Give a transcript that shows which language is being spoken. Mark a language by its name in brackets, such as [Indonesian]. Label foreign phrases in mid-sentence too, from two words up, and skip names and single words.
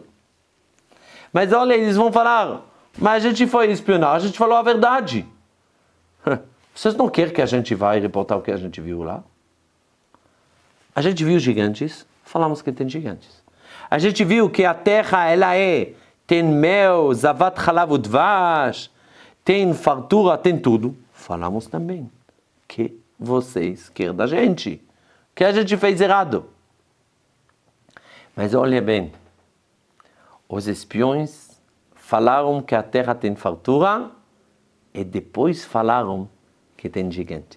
[Portuguese] Mas olha, eles vão falar, mas a gente foi espionar, a gente falou a verdade. Vocês não querem que a gente vá reportar o que a gente viu lá? A gente viu gigantes, falamos que tem gigantes. A gente viu que a terra, tem mel, [Hebrew] זבת חלב ודבש, [Portuguese] tem fartura, tem tudo. Falamos também que vocês querem da gente, que a gente fez errado. Mas olha bem, os espiões falaram que a terra tem fartura e depois falaram que tem gigantes.